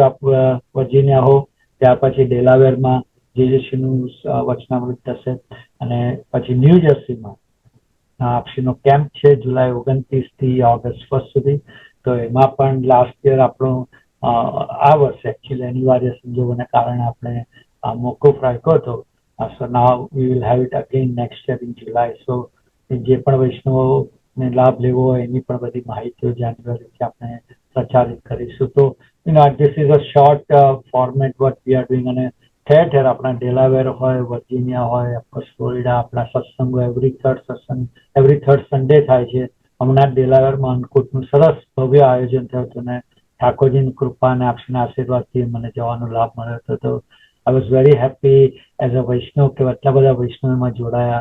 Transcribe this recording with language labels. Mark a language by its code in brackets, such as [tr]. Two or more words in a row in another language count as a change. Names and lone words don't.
[gu] આપ વર્જિનિયા હો, ત્યાર પછી ડેલાવેરમાં જેજીસીનું વચનામૃત થશે, અને પછી ન્યૂ જર્સીમાં આપશીનો કેમ્પ છે જુલાઈ 29 થી ઓગસ્ટ 1 સુધી. તો એમાં પણ [en] last year [gu] આપણો આ વર્ષે એકચ્યુઅલી અનિવાર્ય સંજોગોને કારણે આપણે મોકૂફ રાખ્યો હતો, [en] So now we will have it again next year in July. [gu] So જે પણ વૈષ્ણવોને લાભ લેવો હોય એની પણ બધી માહિતીઓ જાન્યુઆરીથી આપણે પ્રચારિત કરીશું. [en] તો this is a short format what we are doing. [gu] અને ઠેર ઠેર આપણા ડેલાવેર હોય, વર્જિનિયા હોય, ઓફકોર્સ ફ્લોરિડા, આપણા સત્સંગો [en] every third Sunday [gu] થાય છે. હમણાં ડેલાવેરમાં અન્નકૂટનું સરસ ભવ્ય આયોજન થયું હતું ને ઠાકોરજીની કૃપા અને આપના આશીર્વાદથી મને જવાનો લાભ મળ્યો હતો. [en] તો I was very happy as a વૈષ્ણવ [gu] કે આટલા બધા વૈષ્ણવમાં જોડાયા.